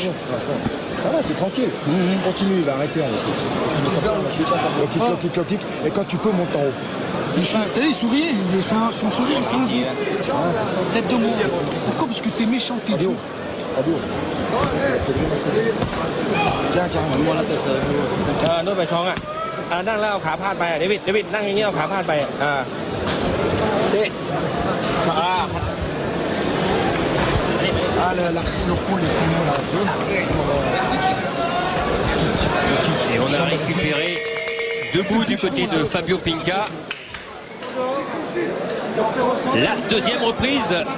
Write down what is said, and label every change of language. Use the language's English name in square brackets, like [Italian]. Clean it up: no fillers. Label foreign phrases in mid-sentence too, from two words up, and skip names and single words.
[French] Voilà, t'es tranquille. Continue, il va arrêter. [English] Low kick. [French] Et quand tu peux, monte en haut. Il souriait, son sourire il s'est enlevé. Tête de mort. Pourquoi? Parce que t'es méchant, Pichou. Fabio. Tiens, carrément. La tête. [Thai] โน้ตไปท้องอ่ะนั่งแล้วเอาขาพาดไปเดวิดนั่งอย่างเงี้ยเอาขาพาดไป [French] Le coup, les coups, là. Et on a récupéré debout du côté de Fabio Pinca. La deuxième reprise.